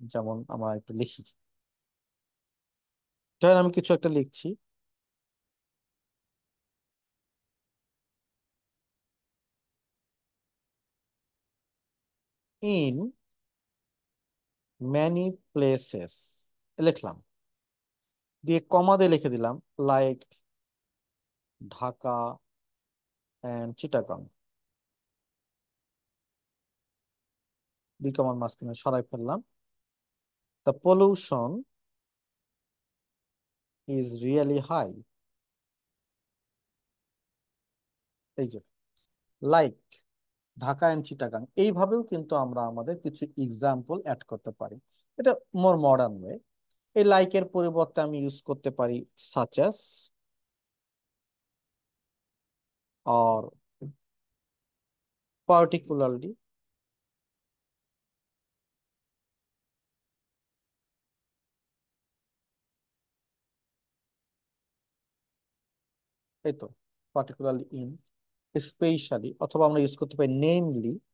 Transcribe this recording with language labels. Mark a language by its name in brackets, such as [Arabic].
[Bangla] যেমন আমরা একটু লিখি, ধরেন আমি কিছু একটা লিখছি, [English] in many places, [Bangla] লিখলাম, দিয়ে কমা দিয়ে লিখে দিলাম [English] like Dhaka and Chittagong, [Bangla] দুই কমার মাঝখানে সরাই ফেললাম। [English] the pollution is really high. [Bangla] এই যে [English] like Dhaka and Chittagong, [Bangla] এইভাবেও কিন্তু আমরা আমাদের কিছু এক্সাম্পল অ্যাড করতে পারি। এটা [English] More modern way. [Bangla] এই লাইকের পরিবর্তে আমি ইউজ করতে পারি সাচ অ্যাজ, অর পার্টিকুলারলি, এই তো পার্টিকুলারলি ইন, স্পেশালি, অথবা আমরা ইউজ করতে পারি নেমলি।